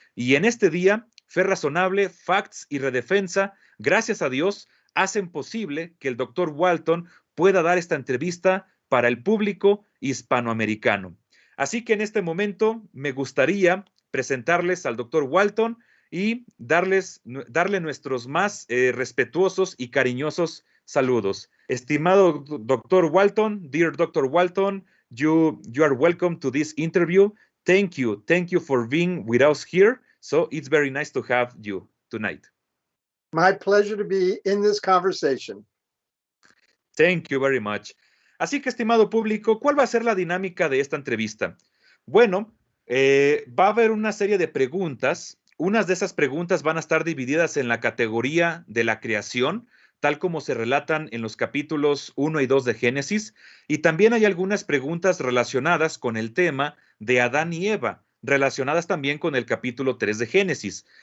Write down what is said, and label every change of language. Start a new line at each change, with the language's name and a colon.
Spanish: Y en este día, Fe Razonable, Facts y Redefensa, gracias a Dios, hacen posible que el doctor Walton pueda dar esta entrevista para el público hispanoamericano. Así que en este momento me gustaría presentarles al doctor Walton y darle nuestros más respetuosos y cariñosos saludos. Estimado doctor Walton,
English: dear Dr. Walton, you are welcome to this interview. Thank you for being with us here. So it's very nice to have you tonight. My pleasure to be in this conversation. Thank you very much.
Spanish: Así que, estimado público, ¿cuál va a ser la dinámica de esta entrevista? Bueno, va a haber una serie de preguntas. Unas de esas preguntas van a estar divididas en la categoría de la creación, tal como se relatan en los capítulos 1 y 2 de Génesis, y también hay algunas preguntas relacionadas con el tema de Adán y Eva, relacionadas también con el capítulo 3 de Génesis.